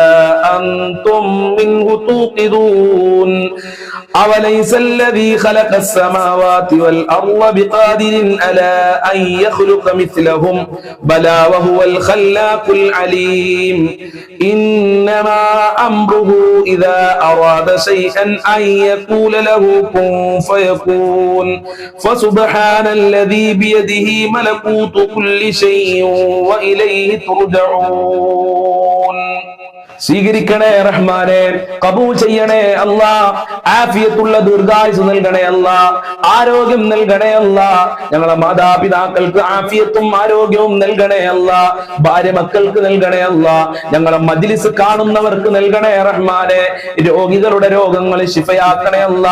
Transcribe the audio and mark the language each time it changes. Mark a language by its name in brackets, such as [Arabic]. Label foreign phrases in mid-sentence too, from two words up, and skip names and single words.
[Arabic] أنتم منه توقدون أوليس الذي خلق السماوات والأرض بقادر على أن يخلق مثلهم بلى وهو الخلاق العليم إنما أمره إذا أراد شيئا أن يقول له كن فيكون فسبحان الذي بيده ملكوت كل شيء وإليه [Malayalam] ترجعون സ്വീകരിക്കണേ റഹ്മാനെ, കബൂൽ ചെയ്യണേ അല്ലാ, ആഫിയത്തുള്ള ദീർഘായുസ് നൽകണേ അല്ലാ, ആരോഗ്യം നൽകണേ അല്ലാ, ഞങ്ങളെ മാതാപിതാക്കൾക്ക് ആഫിയത്തും ആരോഗ്യവും നൽകണേ അല്ലാ, ഭാര്യ മക്കൾക്ക് നൽകണേ അല്ലാ, ഞങ്ങളെ മജ്ലിസ് കാണുന്നവർക്ക് നൽകണേ റഹ്മാനെ, രോഗികളുടെ രോഗങ്ങൾ ശിഫയാക്കണേ അല്ലാ.